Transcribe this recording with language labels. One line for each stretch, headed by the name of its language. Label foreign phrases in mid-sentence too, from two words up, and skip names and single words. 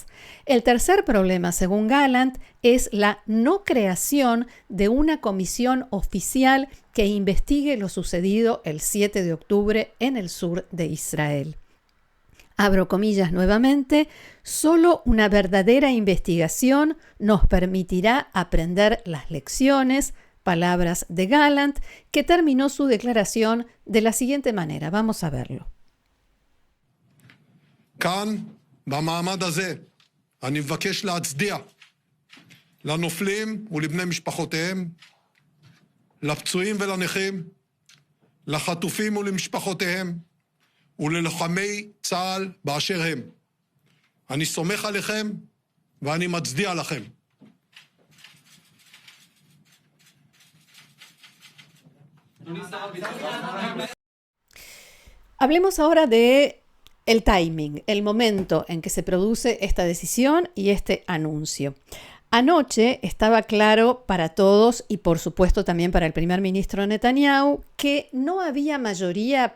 Spanish: El tercer problema, según Gallant, es la no creación de una comisión oficial que investigue lo sucedido el 7 de octubre en el sur de Israel. Abro comillas nuevamente, solo una verdadera investigación nos permitirá aprender las lecciones, palabras de Gallant, que terminó su declaración de la siguiente manera. Vamos a verlo.
Hebrew: כאן, במעמד הזה, אני מבקש להצדיע לנופלים ולבני משפחותיהם, לפצועים ולנכים, לחטופים ולמשפחותיהם, וללוחמי צה"ל באשר הם. אני סומך עליכם ואני מצדיע לכם.
Spanish: Hablemos ahora de el timing, el momento en que se produce esta decisión y este anuncio. Anoche estaba claro para todos y por supuesto también para el primer ministro Netanyahu que no había mayoría